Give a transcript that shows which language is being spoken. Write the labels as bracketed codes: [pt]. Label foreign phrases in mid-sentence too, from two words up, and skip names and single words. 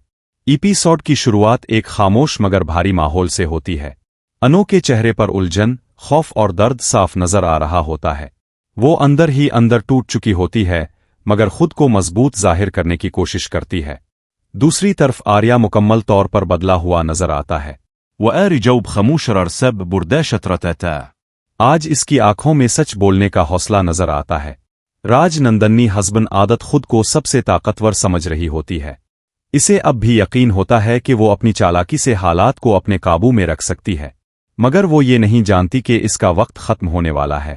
[ur] ایپیسوڈ کی شروعات ایک خاموش مگر بھاری ماحول سے ہوتی ہے. انو کے چہرے پر الجھن، خوف اور درد صاف نظر آ رہا ہوتا ہے. وہ اندر ہی اندر ٹوٹ چکی ہوتی ہے مگر خود کو مضبوط ظاہر کرنے کی کوشش کرتی ہے. دوسری طرف آریہ مکمل طور پر بدلا ہوا نظر آتا ہے. وآري جوب خموش ررسب برداشة رتاتا। آج اس کی آنکھوں میں سچ بولنے کا حوصلہ نظر آتا ہے. راج نندنی حسب عادت خود کو سب سے طاقتور سمجھ رہی ہوتی ہے. اسے اب بھی یقین ہوتا ہے کہ وہ اپنی چالاکی سے حالات کو اپنے قابو میں رکھ سکتی ہے، مگر وہ یہ نہیں جانتی کہ اس کا وقت ختم ہونے والا ہے.